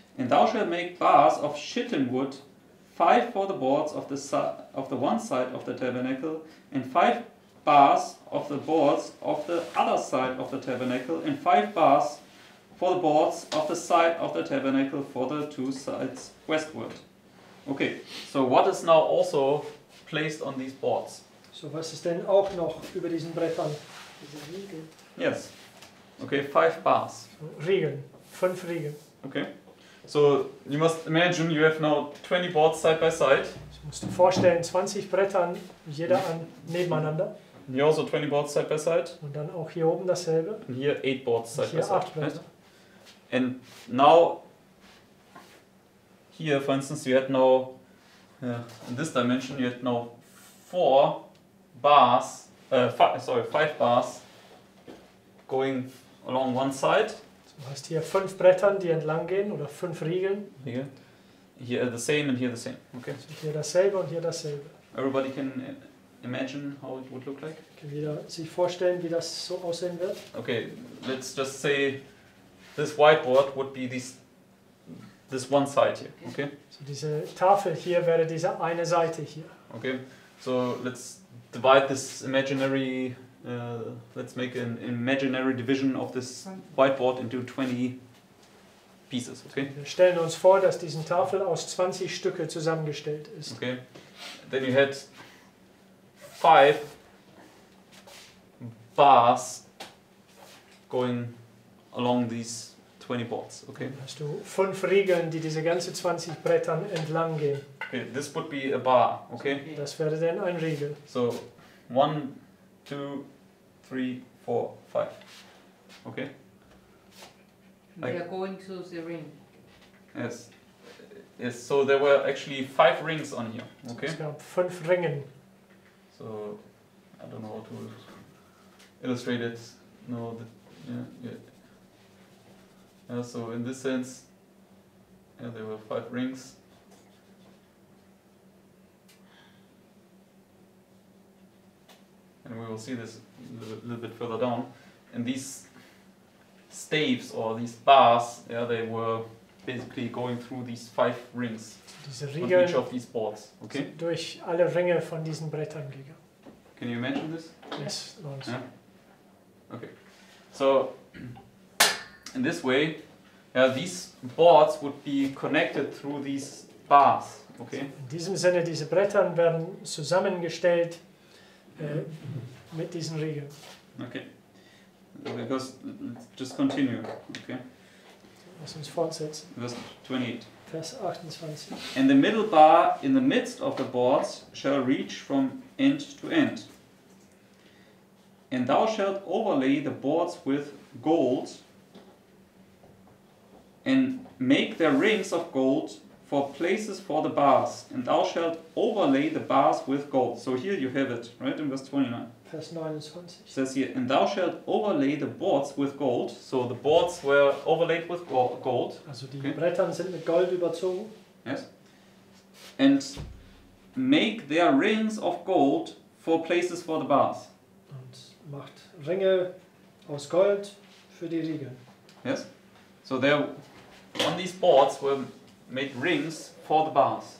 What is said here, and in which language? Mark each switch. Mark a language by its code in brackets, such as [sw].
[en] And thou shalt make bars of shittim wood, 5 for the boards of the one side of the tabernacle, and 5 bars of the boards of the other side of the tabernacle, and 5 bars for the boards of the side of the tabernacle for the 2 sides westward. Okay, so what is now also placed on these boards? [de] So, was ist denn auch noch über diesen Brettern? Diese Riegel. [en] Yes. Okay, 5 bars. [de] Riegeln. 5 Riegel. [en] Okay. So you must imagine you have now 20 boards side by side. [de] Das musst du vorstellen, 20 Brettern, jeder nebeneinander. [en] And here also 20 boards side by side. [de] Und dann auch hier oben dasselbe. [en] And here 8 boards [de] Und [en] side by [de] hier [en] side. [de] 8 Bretter. [en] Right? And now, here for instance, you had now, in this dimension, you had now 4 bars, 5 bars going along one side. [de] Du hast hier 5 Brettern, die entlang gehen, oder 5 Riegeln. [en] Here the same and here the same. Okay. [de] Also hier dasselbe und hier dasselbe. [en] Everybody can imagine how it would look like. [de] Kann jeder sich vorstellen, wie das so aussehen wird? [en] Okay, let's just say this whiteboard would be this one side here. Okay. [de] So diese Tafel hier wäre diese eine Seite hier. [en] Okay. So let's divide this imaginary. Let's make an imaginary division of this whiteboard into 20 pieces. Okay. [de] Wir stellen uns vor, dass diese Tafel aus 20 Stücke zusammengestellt ist. [en] Okay. Then you had 5 bars going along these 20 boards. Okay. [de] Dann hast du 5 Riegeln, die diese ganze 20 Brettern entlang gehen. [en] Okay. This would be a bar. Okay. [de] Das wäre dann ein Riegel. [en] So 1, 2, 3, 4, 5. Okay. They are going to the ring. Yes. Yes. So there were actually 5 rings on here. Okay. [de] Es gab 5 Ringen. [en] So I don't know how to illustrate it. No. Yeah. So in this sense, there were 5 rings. And we will see this a little bit further down. And these staves or these bars, they were basically going through these 5 rings [de] Diese [en] on [de] Riegel [en] each of these boards. Okay? [de] sind durch alle Ringe von diesen Brettern gegangen. [en] Can you imagine this? Yes, Lawrence. Yeah. Okay. So in this way, these boards would be connected through these bars. Okay. [de] In diesem Sinne, diese Brettern werden zusammengestellt mit diesen Riegeln. [en] Okay. Because let's just continue. Okay. [de] Lass uns fortsetzen. [en] Verse 28. [de] Vers 28. [en] And the middle bar in the midst of the boards shall reach from end to end. And thou shalt overlay the boards with gold, and make their rings of gold for places for the bars. And thou shalt overlay the bars with gold. So here you have it, right, in verse 29. [de] Vers 29. [en] It says here, and thou shalt overlay the boards with gold. So the boards were overlaid with gold. [de] Also die [en] Okay. [de] Brettern sind mit Gold überzogen. [en] Yes. And make their rings of gold for places for the bars. [de] Und macht Ringe aus Gold für die Riegel. [en] Yes. So there, on these boards were made rings for the bars.